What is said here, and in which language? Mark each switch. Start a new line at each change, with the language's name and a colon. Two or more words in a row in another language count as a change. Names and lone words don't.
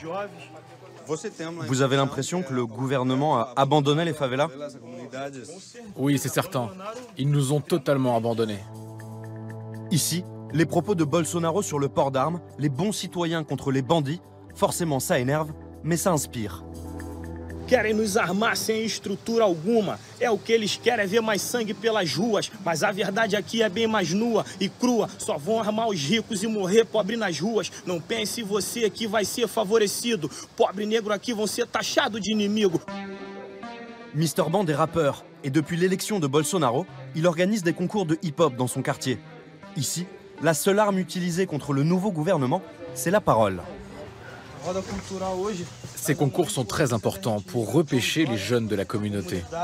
French: Vous avez l'impression que le gouvernement a abandonné les favelas? Oui, c'est certain. Ils nous ont totalement abandonnés. Ici, les propos de Bolsonaro sur le port d'armes, les bons citoyens contre les bandits, forcément ça énerve, mais ça inspire.
Portuguese: Querem nos armar sem estrutura alguma. É o que eles querem, é ver mais sangue pelas ruas. Mas a verdade aqui é bem mais nua e crua. Só vão armar os ricos e morrer pobre nas ruas. Não pense você que vai ser favorecido. Pobre negro aqui vão ser taxado de inimigo.
French: Mister Band est rappeur et depuis l'élection de Bolsonaro, il organise des concours de hip-hop dans son quartier. Ici, la seule arme utilisée contre le nouveau gouvernement, c'est la parole. Ces concours sont très importants pour repêcher les jeunes de la communauté.